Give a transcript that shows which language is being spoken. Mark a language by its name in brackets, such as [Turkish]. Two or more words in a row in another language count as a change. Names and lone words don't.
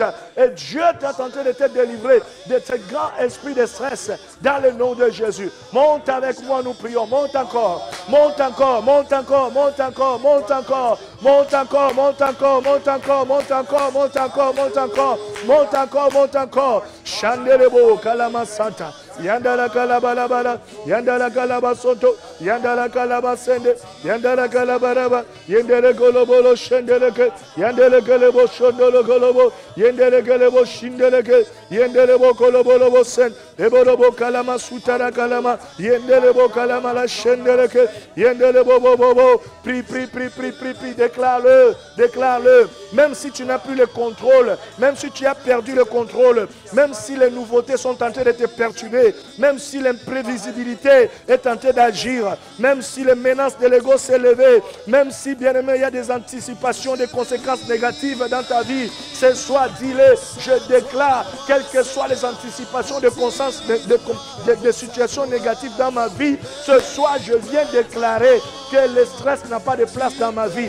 [French] Et Dieu est en train de te délivrer de ce grand esprit de stress dans le nom de Jésus. Monte avec moi, nous prions. Monte encore, monte encore, monte encore, monte encore, monte encore, monte encore, monte encore, monte encore, monte encore, monte encore, monte encore, monte encore, monte encore. Chandelebo, Kalama Santa. Yandala Kalabalabala, Yandala Kalabasoto, Yandala Kalabasende, Yandala Kalabaraba, Yendele Golobolo Shendeleke, Yandele Galebo Shondolo Golobo, Yendele Galebo Shindeleke, Yendelebo Kolobolo Sen, Ebolobo Kalama Sutara Kalama, Yendelebo Kalama la Shendeleke, Yendelebo Bobo, prie, déclare-le, même si tu n'as plus le contrôle, même si tu as perdu le contrôle, même si les nouveautés sont en train de te perturber, même si l'imprévisibilité est en train d'agir, même si les menaces de l'ego s'est levée, même si, bien aimé, il y a des anticipations, des conséquences négatives dans ta vie, ce soir, dis-le, je déclare, quelles que soient les anticipations de situations négatives dans ma vie, ce soir, je viens déclarer que le stress n'a pas de place dans ma vie.